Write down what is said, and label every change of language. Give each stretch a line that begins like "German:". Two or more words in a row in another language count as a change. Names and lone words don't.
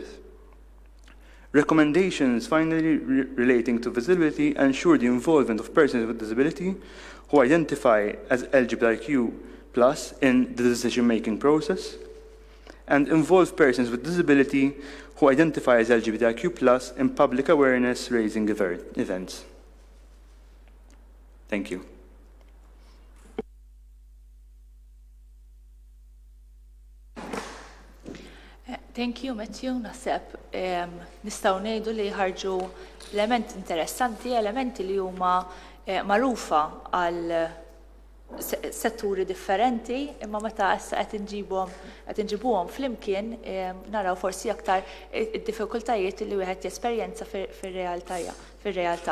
English: Recommendations, finally, relating to visibility, ensure the involvement of persons with disability who identify as LGBTIQ+ in the decision-making process, and involve persons with disability who identify as LGBTIQ+ in public awareness-raising events. Thank you. Thank you, Matthew.
Maltese: Naħseb nistgħu ngħidu li ħarġu elementi interessanti, elementi li huma magħrufa għal setturi differenti, imma meta issa qed inġibuhom flimkien naraw forsi aktar id-diffikultajiet li wieħed jesperjenza fir-realtà.